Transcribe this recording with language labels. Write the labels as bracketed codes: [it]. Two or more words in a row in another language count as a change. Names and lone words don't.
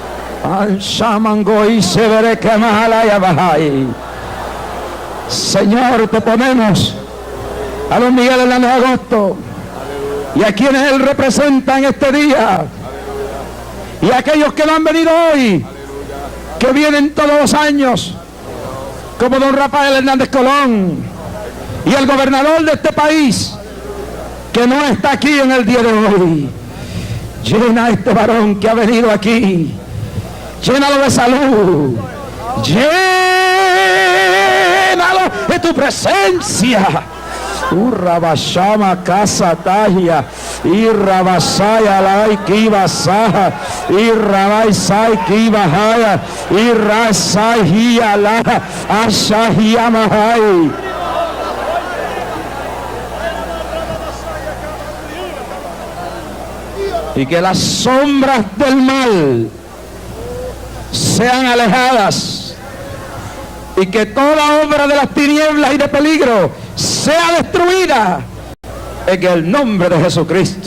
[es] Señor, te ponemos a los Miguel Hernández Agosto y a quienes él representa en este día, y a aquellos que no han venido hoy, que vienen todos los años, como don Rafael Hernández Colón, y el gobernador de este país, que no está aquí en el día de hoy. Llena a este varón que ha venido aquí, llénalo de salud, llénalo de tu presencia. Urrabashama casa tagia, irrabasaya lai kibasaja, irrabaisai kibahaya, irrasai hiala, ashahiamahai. Y que las sombras del mal sean alejadas, y que toda obra de las tinieblas y de peligro sea destruida en el nombre de Jesucristo.